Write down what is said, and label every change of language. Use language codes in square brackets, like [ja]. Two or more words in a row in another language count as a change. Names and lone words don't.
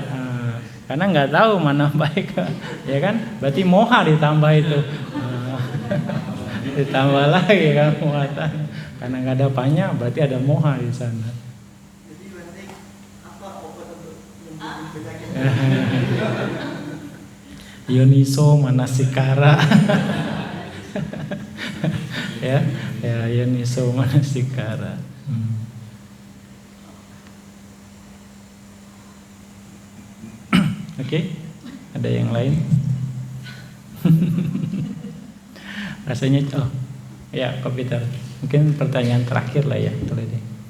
[id] Karena nggak tahu mana baik, ya kan? Berarti moha ditambah itu. Ditambah lagi kan muatan. Karena nggak ada panya, berarti ada moha di sana. Jadi Bante, apa obat untuk menyembuhkan penyakit? [pi] Yoniso manasikara. ya Yoniso manasikara. [id] Oke, ada yang lain? Rasanya ya Kak Peter, mungkin pertanyaan terakhir lah ya, boleh deh.